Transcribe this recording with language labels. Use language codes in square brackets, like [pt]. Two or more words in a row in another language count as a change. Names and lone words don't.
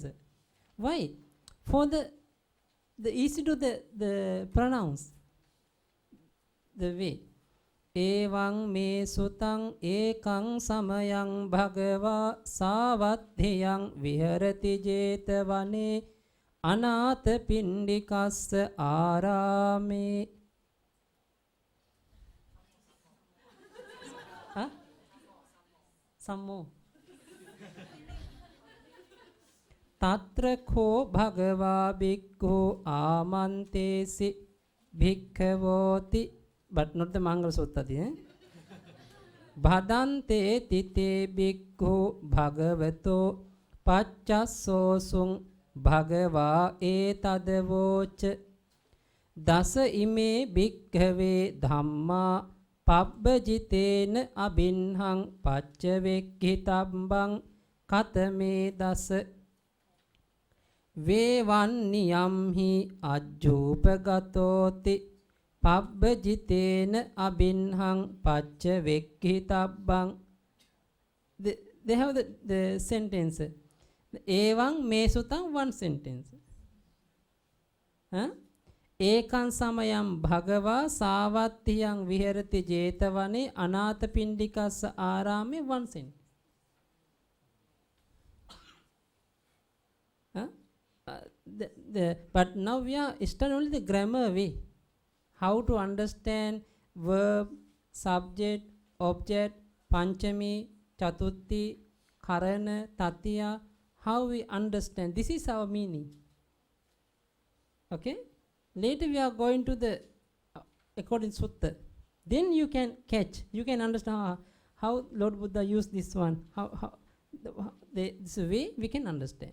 [en] Why? For the easy to the pronounce the way. [pi] Evang me sutang ekang samayang bhagava savatthiyang viharati jetavane anatha pindikassa arame. [en] Huh? Some more. [pi] Tatra kho bhagava bhikkhu amantesi bhikkhavoti, [en] but not the Mangala Sutta. [pi] Bhadante tite bhikkhu bhagavato paccasosung bhagava etadavocha dasa ime bhikkhave dhamma pabbajitena abinhang paccavekkhitambang katame dasa vevanniyam hi ajjupagattoti pabbajitena abinhang paccavekkhitabbang. [en] They have the sentence. [pi] Evang mesutang, [en] one sentence. [pi] Ekang samayam bhagava savatthiyang viharati jetavane anatha pindikassa arame, [en] one sentence. But now we are studying only the grammar way. How to understand verb, subject, object, [pi] panchami, chatuthi, karana, tatiya. [en] How we understand. This is our meaning. Okay? Later we are going to the according sutta. Then you can catch. You can understand how Lord Buddha used this one. This way we can understand.